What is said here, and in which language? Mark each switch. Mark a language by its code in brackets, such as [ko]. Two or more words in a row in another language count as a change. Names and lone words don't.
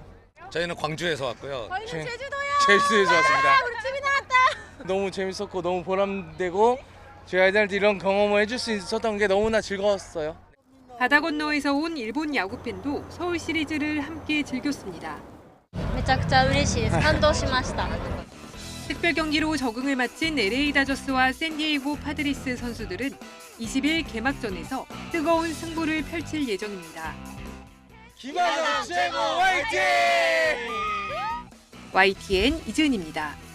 [ko] 저희는 광주에서 왔고요. 저희는 제주도요. 제주도에서 왔습니다. 우리 팀이 나왔다. 너무 재밌었고 너무 보람되고 저희 아이들한테 이런 경험을 해줄 수 있었던 게 너무나 즐거웠어요. 바다 건너에서 온 일본 야구 팬도 서울 시리즈를 함께 즐겼습니다. [ja] めちゃくちゃ嬉しいです。感動しました。 [ko] 특별 경기로 적응을 마친 LA 다저스와 샌디에이고 파드리스 선수들은 20일 개막전에서 뜨거운 승부를 펼칠 예정입니다. 김하성 최고 화이팅! YTN 이지은입니다.